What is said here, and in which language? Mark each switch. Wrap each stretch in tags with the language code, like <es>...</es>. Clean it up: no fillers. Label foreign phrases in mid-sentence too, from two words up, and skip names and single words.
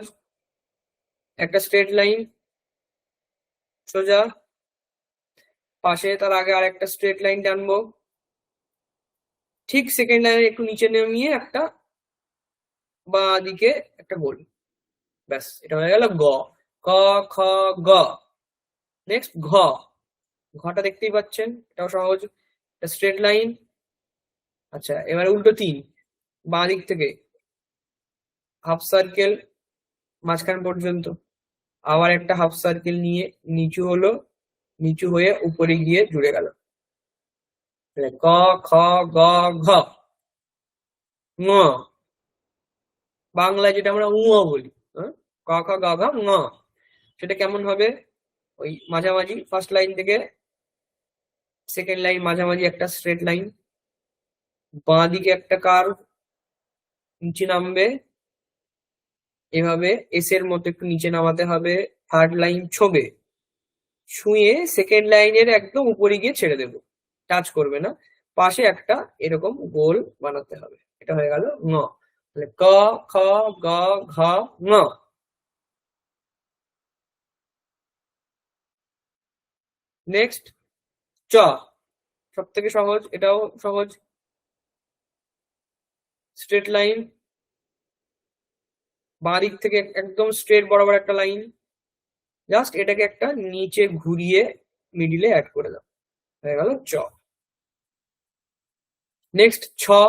<bn>একটা</bn> <en>straight line</en> <bn>সোজা, পাশে তার আগে আর একটা</bn> <en>straight line</en> <bn>টানবো, ঠিক</bn> <en>second line's</en> <bn>একটু নিচে নামিয়ে একটা বাঁ দিকে একটা গোল। ব্যাস, এটা হয়ে গেল গ। ক খ গ। নেক্সট ঘ। ঘটা দেখতেই পাচ্ছেন, এটাও সহজ।</bn> <en>straight line.</en> <bn>আচ্ছা, এবারে উল্টো তিন, বাঁ দিক থেকে</bn> <en>half circle</en> <bn>মাঝখান পর্যন্ত, আবার একটা</bn> <en>half circle</en> <bn>নিয়ে নিচু হলো, নিচু হয়ে উপরে গিয়ে জুড়ে গেল। ক খ গ ঘ। ঙ বাংলায় যেটা আমরা ঙ বলি, ক খ গ ঘ ঙ। সেটা কেমন হবে? ওই মাঝামাঝি</bn> <en>first line</en> <bn>থেকে</bn> <en>second line</en> <bn>মাঝামাঝি একটা</bn> <en>straight line,</en> <bn>বাঁ দিকে একটা কার্ভ, নিচে নামবে এভাবে এস এর মতো একটু নিচে নামাতে হবে।</bn> <en>third line</en> <bn>ছোবে, ছুঁয়ে</bn> <en>second line's</en> <bn>একদম উপরে গিয়ে ছেড়ে দেব, টাচ করবে না। পাশে একটা এরকম গোল বানাতে হবে। এটা হয়ে গেল ঙ। তাহলে ক খ গ ঘ ঙ। নেক্সট চ। সব থেকে সহজ, এটাও সহজ।</bn> <en>straight line,</en> <bn>বাঁ দিক থেকে একদম স্ট্রেট বরাবর একটা লাইন, জাস্ট এটাকে একটা নিচে ঘুরিয়ে মিডিলে অ্যাড করে দাও। হয়ে গেল চ। নেক্সট ছ।</bn>